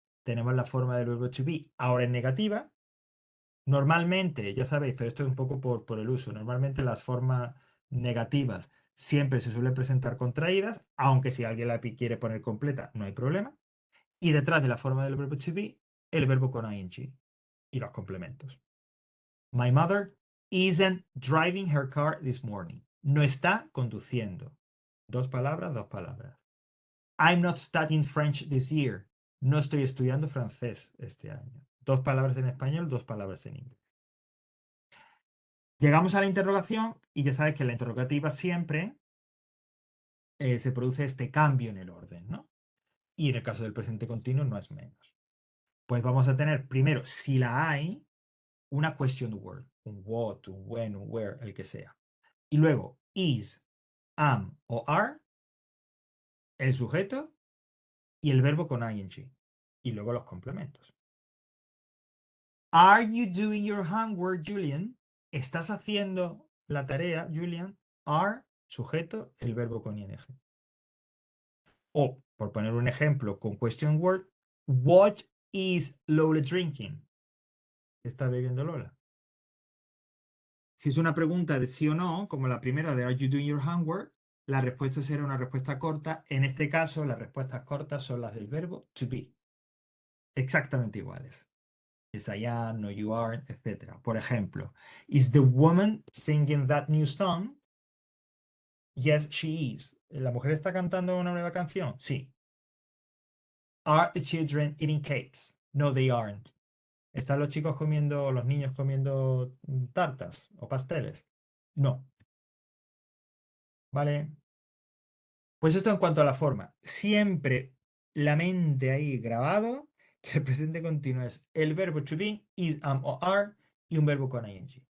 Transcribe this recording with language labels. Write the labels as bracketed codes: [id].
[es] Tenemos la forma del verbo to be, ahora en negativa. Normalmente, ya sabéis, pero esto es un poco por el uso. Normalmente las formas negativas siempre se suelen presentar contraídas, aunque si alguien la quiere poner completa, no hay problema. Y detrás de la forma del verbo to be, el verbo con ing y los complementos. [en] My mother isn't driving her car this morning. [es] No está conduciendo. Dos palabras, dos palabras. [en] I'm not studying French this year. [es] No estoy estudiando francés este año. Dos palabras en español, dos palabras en inglés. Llegamos a la interrogación y ya sabes que en la interrogativa siempre se produce este cambio en el orden, ¿no? Y en el caso del presente continuo no es menos. Pues vamos a tener primero, si la hay, una question word, un what, un when, un where, el que sea. Y luego is, am o are, el sujeto y el verbo con ing. Y luego los complementos. [en] Are you doing your homework, Julian? [es] ¿Estás haciendo la tarea, Julian? Are, sujeto, el verbo con ing. O, por poner un ejemplo con question word, [en] what is Lola drinking? [es] ¿Qué está bebiendo Lola? Si es una pregunta de sí o no, como la primera de [en] Are you doing your homework? [es] La respuesta será una respuesta corta. En este caso, las respuestas cortas son las del verbo to be. Exactamente iguales. [en] Yes, I am, no, you aren't, [es] etc. Por ejemplo, [en] is the woman singing that new song? Yes, she is. [es] ¿La mujer está cantando una nueva canción? Sí. [en] Are the children eating cakes? No, they aren't. [es] ¿Están los chicos comiendo, los niños comiendo tartas o pasteles? No. ¿Vale? Pues esto en cuanto a la forma. Siempre la mente ahí grabado que el presente continuo es el verbo to be, is, am o are y un verbo con ing.